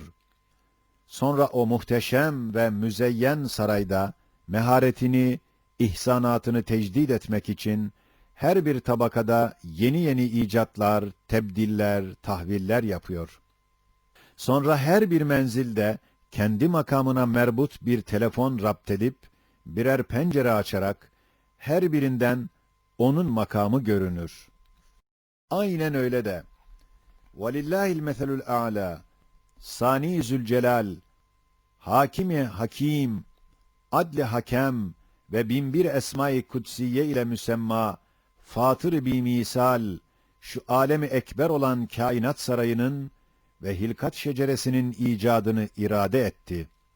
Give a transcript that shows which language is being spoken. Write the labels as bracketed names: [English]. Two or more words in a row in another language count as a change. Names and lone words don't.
[Turkish] Sonra o muhteşem ve müzeyyen sarayda meharetini, ihsanatını tecdid etmek için her bir tabakada yeni yeni icatlar, tebdiller, tahviller yapıyor. Sonra her bir menzilde kendi makamına merbut bir telefon rapt edip birer pencere açarak her birinden onun makamı görünür. Aynen öyle de [Arabic] وَلِلَّهِ الْمَثَلُ الْاَعْلَى [Turkish] Sani Zülcelal, Hakimi Hakim, Adli Hakem ve binbir Esma-i Kutsiye ile müsemma, Fatır-ı Bimisal, şu alemi ekber olan kainat sarayının ve hilkat şeceresinin icadını irade etti.